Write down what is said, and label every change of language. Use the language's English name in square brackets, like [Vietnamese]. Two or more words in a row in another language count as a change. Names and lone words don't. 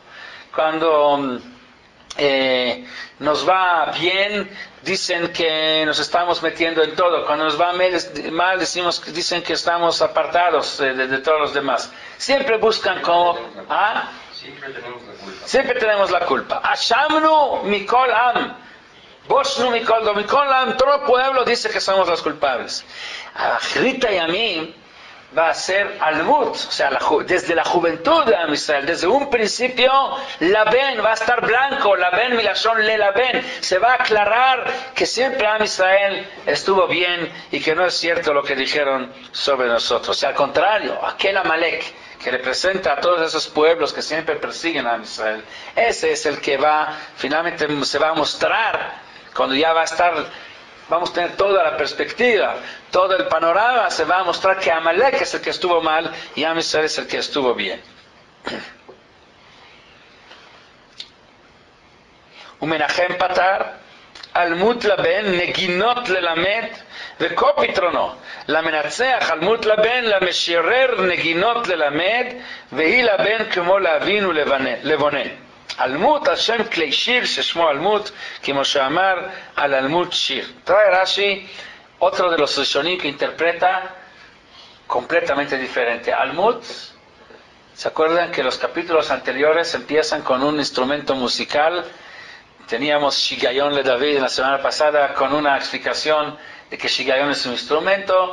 [Spanish] Cuando nos va bien, dicen que nos estamos metiendo en todo. Cuando nos va mal, dicen que estamos apartados de todos los demás. Siempre buscan como... ¿ah? Siempre tenemos la culpa. [Hebrew] אשמנו מכל עם. בושנו מכל עם. [Spanish] Todo el pueblo dice que somos los culpables. [Hebrew] אחרית הימים [Spanish] va a ser Almut, o sea, desde la juventud de Am Israel, desde un principio, Laben va a estar blanco, [Hebrew] לבן מלשון ללבן, [Spanish] se va a aclarar que siempre Am Israel estuvo bien y que no es cierto lo que dijeron sobre nosotros. O sea, al contrario, aquel Amalek que representa a todos esos pueblos que siempre persiguen a Am Israel, ese es el que finalmente se va a mostrar cuando ya va a estar. Vamos a tener toda la perspectiva, todo el panorama, se va a mostrar que Amalek es el que estuvo mal y Am Israel es el que estuvo bien. [Hebrew] ומנחם פתר, עלמות לבן, נגינות ללמד, וכה פתרונו, למנצח אלמות לבן, למשורר נגינות ללמד, והיא לבן כמו להבין ולבונן. אלמות על שם כלי שיר ששמו אלמות, כמו שאמר על אלמות שיר. [Spanish] Trae Rashi otro de los rishonim que interpreta completamente diferente. Almut, ¿se acuerdan que los capítulos anteriores empiezan con un instrumento musical? Teníamos [Hebrew] שגיון לדוד [Spanish] en la semana pasada con una explicación de que Shigayon es un instrumento.